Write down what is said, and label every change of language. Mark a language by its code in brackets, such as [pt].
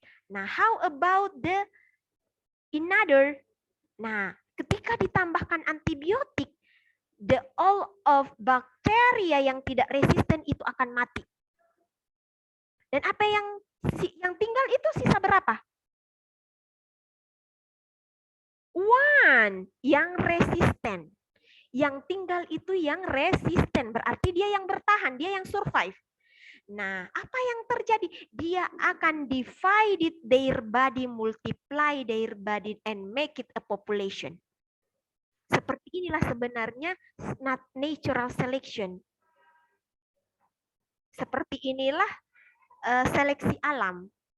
[en] Nah, how about the another? [id] Nah, ketika ditambahkan antibiotik, [en] all of bakteria [id] yang tidak resisten itu akan mati. Dan apa yang tinggal itu sisa berapa? One yang resisten. Yang tinggal itu yang resisten. Berarti dia yang bertahan, dia yang survive. Nah, apa yang terjadi? Dia akan [en] divide their body, multiply their body, and make it a population. [id] Seperti inilah sebenarnya natural selection. Seperti inilah seleksi alam.